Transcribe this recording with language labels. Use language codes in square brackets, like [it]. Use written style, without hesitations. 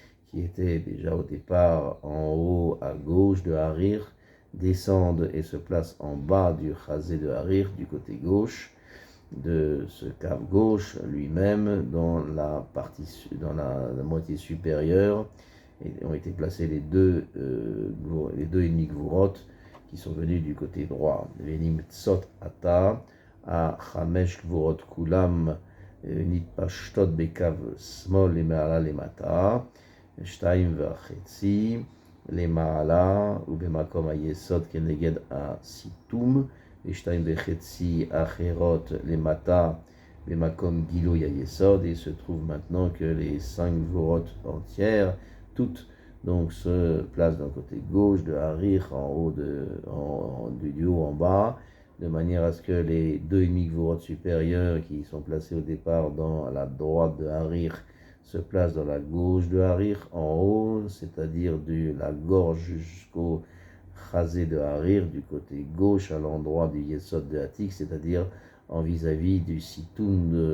[fr] qui étaient déjà au départ en haut à gauche de Harich, descendent et se placent en bas du Chazé de Harich du côté gauche de ce cave gauche lui-même dans la moitié supérieure, et ont été placés les 2,5 gvurot qui sont venus du côté droit. [he] Venim tsot ata a chamesh gvurot kulam nitpashtot bekav smol lema'ala lemata שתיים וחצי למעלה ובמקום היסוד כנגד הסיתום, ושתיים וחצי אחרות למטה במקום גילוי היסוד. [fr] Et se trouve maintenant que les 5 gvurot entières, toutes donc se placent d'un côté gauche de Harich en haut du haut en bas, de manière à ce que les 2,5 gvurot supérieurs qui sont placés au départ dans la droite de Harich se place dans la gauche de Harich en haut, c'est-à-dire de la gorge jusqu'au chazé de Harich, du côté gauche à l'endroit du Yesod de Hatik, c'est-à-dire en vis-à-vis du Sitoum